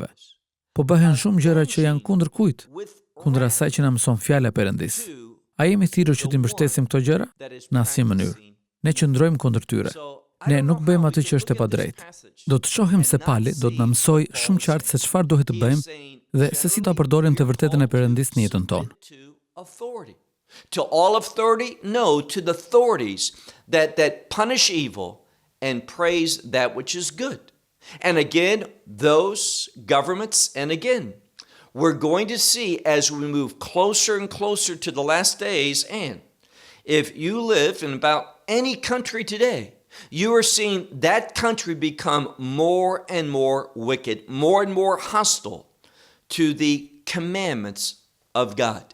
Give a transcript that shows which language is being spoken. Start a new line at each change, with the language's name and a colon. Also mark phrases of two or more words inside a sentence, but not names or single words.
Albanian: Po bëhen shumë gjëra që janë kundër kujt? Kundër asaj që na mëson fjala e Perëndis. A jemi thirrur që të mbështesim këto gjëra? Në asnjë mënyrë. Ne qëndrojmë kundër tyre. Ne nuk bëjmë atë që është e padrejtë. Do të shohim se Pali do të na mësojë shumë qartë se çfarë duhet të bëjmë dhe se si ta përdorim të vërtetën e Perëndis në jetën tonë.
English: To all authority? No, to the authorities that punish evil and praise that which is good. And again, those governments, and again, we're going to see as we move closer and closer to the last days, and if you live in about any country today, you are seeing that country become more and more wicked, more and more hostile to the commandments of God.